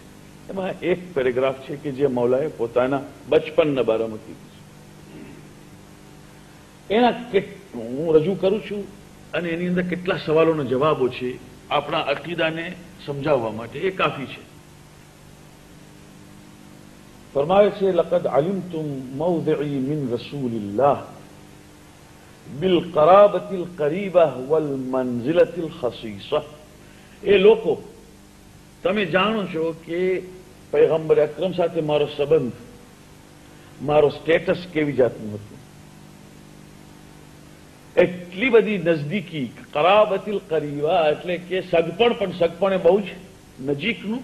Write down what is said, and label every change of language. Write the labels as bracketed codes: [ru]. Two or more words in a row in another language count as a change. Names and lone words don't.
[gu] એમાં એક પેરેગ્રાફ છે કે જે મૌલાએ પોતાના બચપનના બારામાં કીધું છે. એના હું રજૂ કરું છું અને એની અંદર કેટલા સવાલોના જવાબો છે આપણા અકીદાને સમજાવવા માટે, એ કાફી છે. ફરમાવે છે [ar] لقد علمتم موضعي من رسول الله بالقرابة القريبة والمنزلة الخصيصة. [gu] એ લોકો તમે જાણો છો કે પૈગંબર અકરમ સાથે મારો સંબંધ, મારો સ્ટેટસ કેવી જાતનું હતું. એટલી બધી નજદીકી, [ar] القرابة القريبة [gu] એટલે કે સગપણ, પણ સગપણ એ બહુ જ નજીકનું.